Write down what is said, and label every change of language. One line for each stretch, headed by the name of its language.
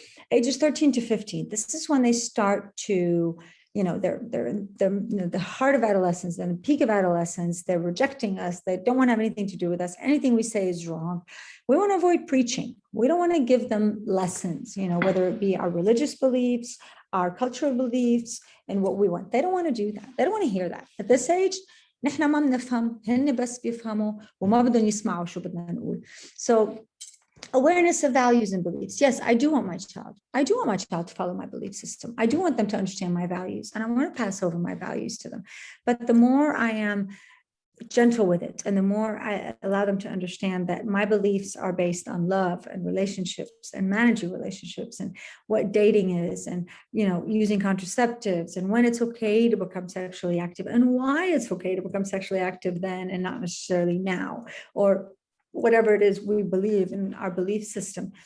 English: Ages 13 to 15. This is when they start to, they're in the heart of adolescence and the peak of adolescence. They're rejecting us. They don't want to have anything to do with us. Anything we say is wrong. We want to avoid preaching. We don't want to give them lessons, whether it be our religious beliefs, our cultural beliefs, and what we want. They don't want to do that. They don't want to hear that. At this age,
Arabic: نحن ما بنفهم، هن بس بيفهموا وما بدهم يسمعوا شو بدنا نقول.
English: So awareness of values and beliefs. Yes, I do want my child to follow my belief system. I do want them to understand my values, and I want to pass over my values to them. But the more I am gentle with it, and the more I allow them to understand that my beliefs are based on love and relationships and managing relationships, and what dating is, and using contraceptives, and when it's okay to become sexually active, and why it's okay to become sexually active then and not necessarily now, or whatever it is we believe in our belief system.